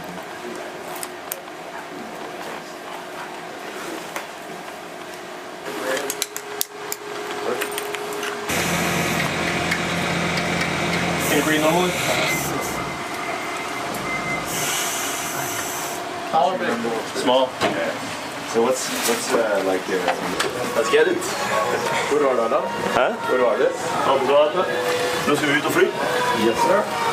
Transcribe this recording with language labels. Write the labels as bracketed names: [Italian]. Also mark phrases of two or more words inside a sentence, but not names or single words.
[English] Can you breathe normally? Small. Okay. So what's like Let's get it. [Norwegian] Hvor var det da? Hæ? Hvor var det? Nå skal vi ut og fly. [English] Yes sir.